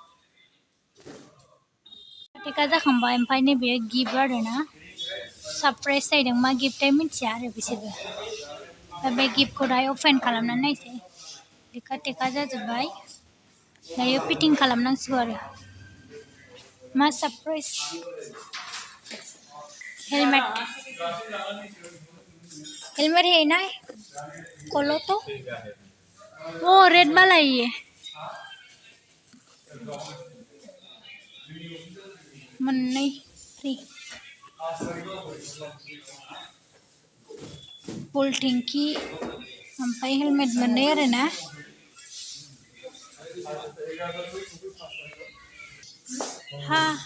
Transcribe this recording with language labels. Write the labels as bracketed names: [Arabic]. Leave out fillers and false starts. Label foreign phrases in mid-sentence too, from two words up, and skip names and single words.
[Bodo] टिका जाखांबाय ओमफ्राय नैबे गिफ्ट आरोना सारप्राइज जादों मा गिफ्टथाय मिथिया आरो बिसोरबो दा बे गिफ्टखौ दायो अपेन खालामनानै नायसै टिका जाजोब्बाय दायो फिटिं खालामनांसिगौ आरो मा सारप्राइज हेलमेट [Hindi] है ना खोलो तो वो रेड वाला ही है [Bodo] मोन्नै फ्री फुल टेंकि ओमफ्राय हेलमेट मोननै आरोना हा